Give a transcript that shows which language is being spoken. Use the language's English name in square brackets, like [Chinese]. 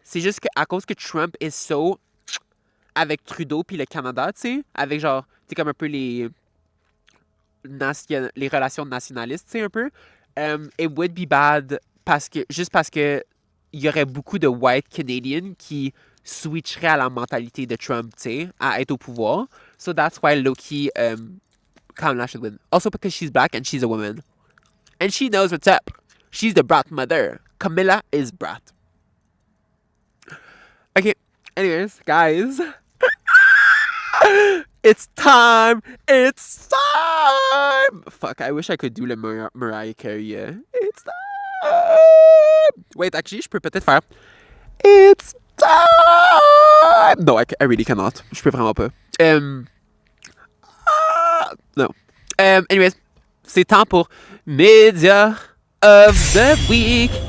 [French] C'est juste qu'à cause que Trump est so avec Trudeau puis le Canada, tu sais, avec genre, tu sais, comme un peu les relations nationalistes, tu sais, un peu. [English] It would be bad [French] juste parce que il y aurait beaucoup de white Canadians qui switcheraient à la mentalité de Trump, tu sais, à être au pouvoir. [English] So that's why Loki, Kamala should win. Also because she's black and she's a woman. And she knows what's up. She's the brat mother. Camilla is brat. Okay, anyways, guys. It's time! It's time! Fuck, I wish I could do le Mariah Carey. It's time! [French] Wait, actually, je peux peut-être faire [English] It's time! No, I really cannot. [French] Je peux vraiment pas. No. Anyways, c'est temps pour Media of the Week.